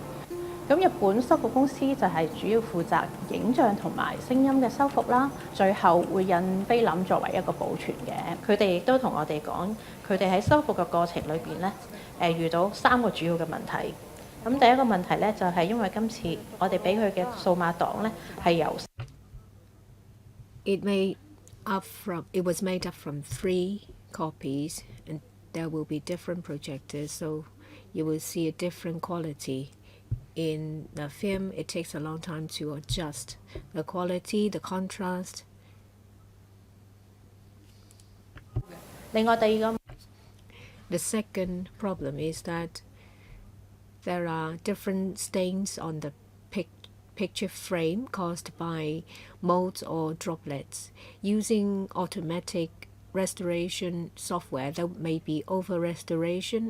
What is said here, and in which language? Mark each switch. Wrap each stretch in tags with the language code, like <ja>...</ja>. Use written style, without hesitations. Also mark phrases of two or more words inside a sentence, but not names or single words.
<yue>咁日本修復公司就係主要負責影像同埋聲音嘅修復啦，最後會印菲林作為一個保存嘅。佢哋亦都同我哋講，佢哋喺修復嘅過程裏邊呢，遇到3個主要嘅問題。咁第一個問題呢，就係因為今次我哋俾佢嘅數碼檔呢係由</yue> <en>It was made up from 3 copies, and there will be different projectors, so you will see a different quality. In the film, it takes a long time to adjust the quality, the contrast.</en> <yue>另外第二個</yue> <en>The second problem is that there are different stains on the picture frame caused by molds or droplets. Using automatic restoration software, there may be over restoration.</en>